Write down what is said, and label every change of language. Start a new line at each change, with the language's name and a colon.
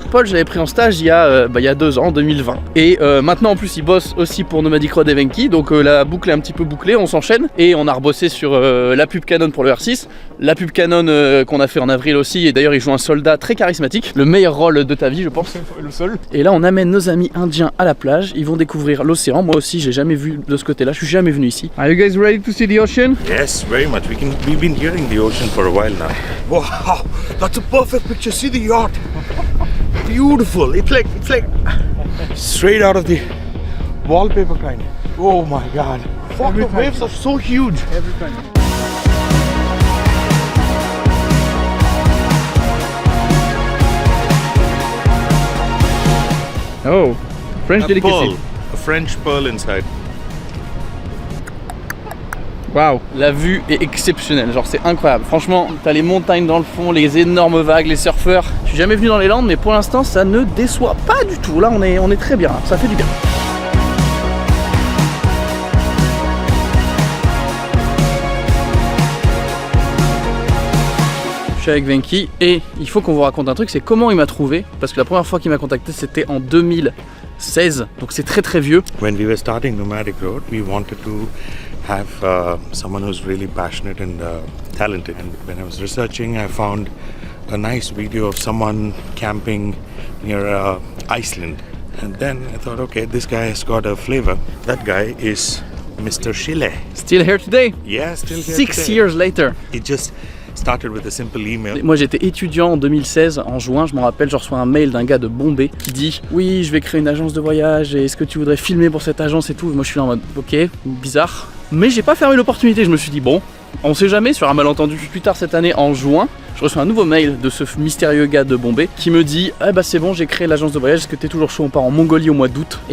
French: Paul, je l'avais pris en stage il y a 2 ans, 2020. Et maintenant en plus il bosse aussi pour Nomadic Road et Venky, donc la boucle est un petit peu bouclée, on s'enchaîne. Et on a rebossé sur la pub Canon pour le R6, la pub Canon qu'on a fait en avril aussi, et d'ailleurs il joue un soldat très charismatique, le meilleur rôle de ta vie je pense, le seul. Et là on amène nos amis indiens à la plage, ils vont découvrir l'océan, moi aussi j'ai jamais vu de ce côté là, je suis jamais venu ici.
English: Are you guys ready to see the ocean? Yes, very much. We've been hearing the ocean for a while now. Wow, that's a perfect picture. See the yacht. Beautiful. It's like straight out of the wallpaper kind. Oh my god. Fuck, the waves are so huge. Every time. Oh, French delicacy. Pearl, a French pearl inside.
French: Waouh, la vue est exceptionnelle, genre c'est incroyable. Franchement, t'as les montagnes dans le fond, les énormes vagues, les surfeurs. Je suis jamais venu dans les Landes, mais pour l'instant, ça ne déçoit pas du tout. Là, on est très bien, ça fait du bien. Je suis avec Venki et il faut qu'on vous raconte un truc, c'est comment il m'a trouvé. Parce que la première fois qu'il m'a contacté, c'était en 2016, donc c'est très vieux.
English: When we were starting Nomadic Road, we wanted to have someone who's really passionate and talented. And when I was researching, I found a nice video of someone camping near Iceland. And then I thought, okay, this guy has got a flavor. That guy is Mr. Chile. Still here today? Yeah, still here 6 today. years later. It just started with a simple email.
French: Moi j'étais étudiant en 2016, en juin, je me rappelle, je reçois un mail d'un gars de Bombay qui dit « Oui, je vais créer une agence de voyage et est-ce que tu voudrais filmer pour cette agence et tout ?» Moi je suis là en mode « Ok, bizarre ». Mais j'ai pas fermé l'opportunité, je me suis dit « Bon, on sait jamais, sur un malentendu ». Plus tard cette année, en juin, je reçois un nouveau mail de ce mystérieux gars de Bombay qui me dit « Ah bah c'est bon, j'ai créé l'agence de voyage, est-ce que t'es toujours chaud, on part en Mongolie au mois d'août ?»